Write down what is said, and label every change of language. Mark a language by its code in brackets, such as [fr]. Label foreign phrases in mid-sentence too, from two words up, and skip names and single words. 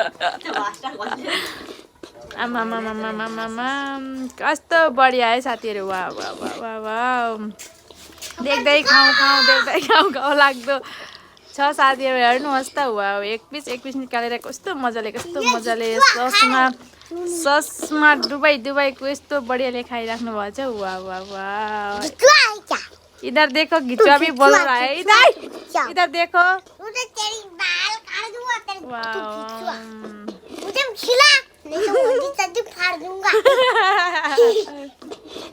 [ne] आमामामामामामा कस्तो बढिया है साथीहरू। वाह वाह वाह वाह वाह देख्दै खाउँ लाग्दो छ साथीहरू। हेर्नुहोस् त वाह एक पिस निकालेर कस्तो मजाले ससमा डुबाइको यस्तो बढियाले खाइराख्नु भएको छ। [hi] वाह वाह वाह इधर देखो घिचुआ भी बोल रहा है, इधर देखो। वाह